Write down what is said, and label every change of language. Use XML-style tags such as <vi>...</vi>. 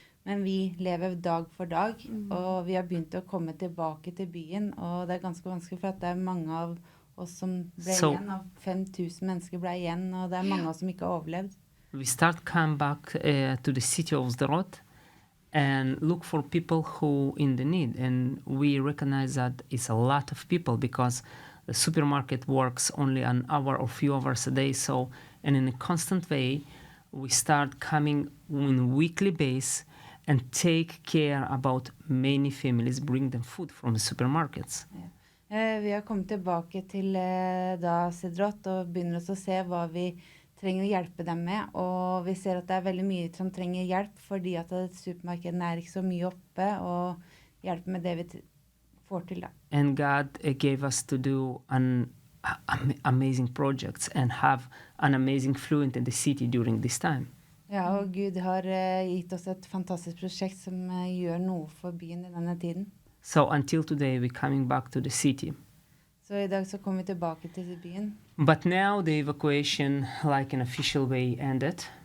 <no>Men vi lever dag for dag, og vi har begynt å komme tilbake til byen. Og det er ganske vanskelig, for at det er mange av oss som ble igjen. Av 5,000 mennesker ble igjen, og det er mange av oss som ikke har overlevd.</no> <en>we start come back to the city of Sderot and look for people who in the need. And we recognize that it's a lot of people because the supermarket works only an hour or few hours a day. So, and in a constant way, we start coming on weekly base and take care about many families, bring them food from the supermarkets.</en> <no>Vi har kommet tilbake til da Sderot og begynner å se hva vi trenger å hjelpe dem med. Og vi ser at det er veldig mye som trenger hjelp, fordi at supermarkedene er ikke så mye oppe, og hjelpe med det vi får til da.</no> <en>And God gave us to do amazing projects and have an amazing fluent in the city during this time.</en> <no>Ja, og Gud har gitt oss et fantastisk prosjekt som gjør noe for byen i denne tiden.</no> <en>So until today, we're coming back to the city.</en> <no>Så i dag så kommer vi tilbake til byen.</no> <en>But now the evacuation, like an official way, ended.</en>